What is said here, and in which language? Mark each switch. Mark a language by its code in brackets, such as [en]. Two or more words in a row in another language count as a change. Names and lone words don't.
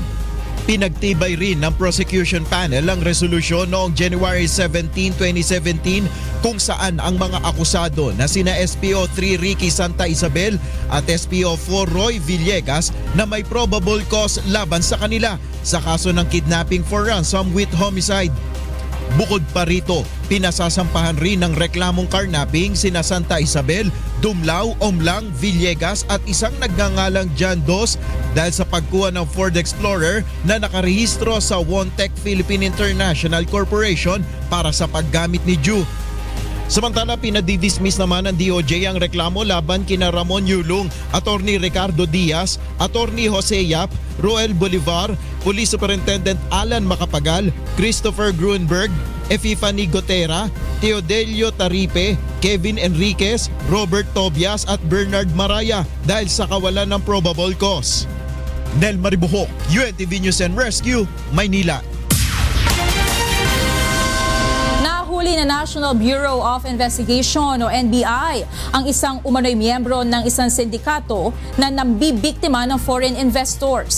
[tl] Pinagtibay rin ng [en] prosecution panel [tl] ang resolusyon noong January 17, 2017 kung saan ang mga akusado na sina SPO3 Ricky Santa Isabel at SPO4 Roy Villegas na may [en] probable cause [tl] laban sa kanila sa kaso ng [en] kidnapping for ransom with homicide. [tl] Bukod pa rito, pinasasampahan rin ng reklamong carnapping sina Santa Isabel, Dumlao, Omlang, Villegas at isang nagngangalang John Dos dahil sa pagkuha ng Ford Explorer na nakarehistro sa Wontech Philippine International Corporation para sa paggamit ni Ju. Samantala, pinadidismiss naman ng DOJ ang reklamo laban kina Ramon Yulong, Attorney Ricardo Diaz, Attorney Jose Yap, Roel Bolivar, Police Superintendent Alan Macapagal, Christopher Grunberg, Epifany Gotera, Teodelio Taripe, Kevin Enriquez, Robert Tobias at Bernard Maraya dahil sa kawalan ng [en] probable cause. [tl] Nel Maribuhok, UNTV News and Rescue, Maynila. Nahuli na National Bureau of Investigation o NBI ang isang umano'y miyembro ng isang sindikato na nambibiktima ng [en] foreign investors.